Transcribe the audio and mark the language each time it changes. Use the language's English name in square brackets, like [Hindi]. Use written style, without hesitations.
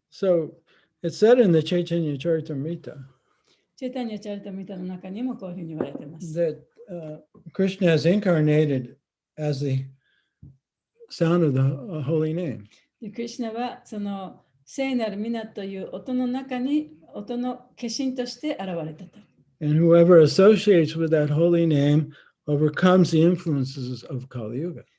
[English] So it's said in the Chaitanya Charitamrita [Japanese] チェタニア・チャリタミタの中にもこういうふうに言われています。 [English] that Krishna has incarnated as the sound of the holy name. [Japanese] でクリシュナはその聖なる皆という音の中に音の化身として現れたと。 [English] And whoever associates with that holy name overcomes the influences of Kali Yuga.